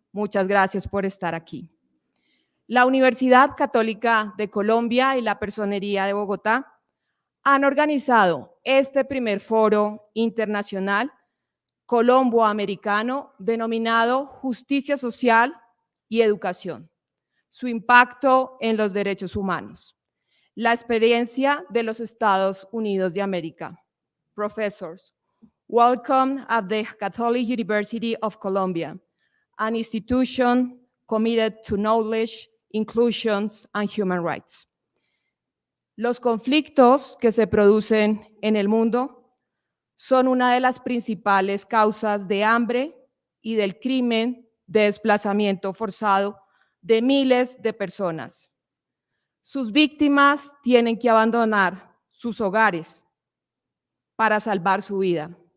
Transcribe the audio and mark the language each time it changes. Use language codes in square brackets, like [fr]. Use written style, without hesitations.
[es] Muchas gracias por estar aquí. La Universidad Católica de Colombia y la Personería de Bogotá han organizado este primer foro internacional Colombo Americano denominado Justicia Social y Educación, su impacto en los derechos humanos, la experiencia de los Estados Unidos de América. [en] Professors, welcome at the Catholic University of Colombia, an institution committed to knowledge, inclusion, and human rights. [es] Los conflictos que se producen en el mundo son una de las principales causas de hambre y del crimen de desplazamiento forzado de miles de personas. Sus víctimas tienen que abandonar sus hogares para salvar su vida.